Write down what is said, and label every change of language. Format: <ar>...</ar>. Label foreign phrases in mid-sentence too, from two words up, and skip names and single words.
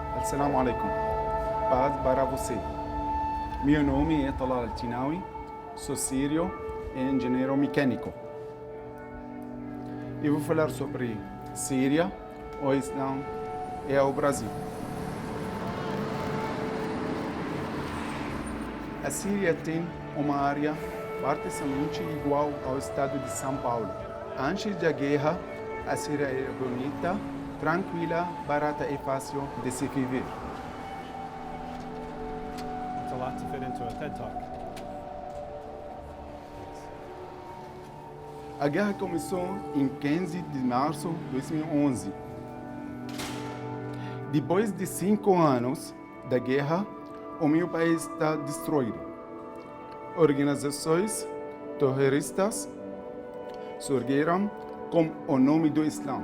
<ar>السلام عليكم.</ar> <pt>Paz para você. Meu nome é Talal al-Tinawi, sou sírio e engenheiro mecânico. Eu vou falar sobre Síria, o Islã e o Brasil. A Síria tem uma área praticamente igual ao estado de São Paulo. Antes da guerra, a Síria era bonita, tranquila, barata e fácil de se viver.</pt> <en>It's a lot to fit into a TED Talk.</en> <pt>A guerra começou em 15 de março de 2011. Depois de 5 anos da guerra, o meu país está destruído. Organizações terroristas surgiram com o nome do Islã.</pt>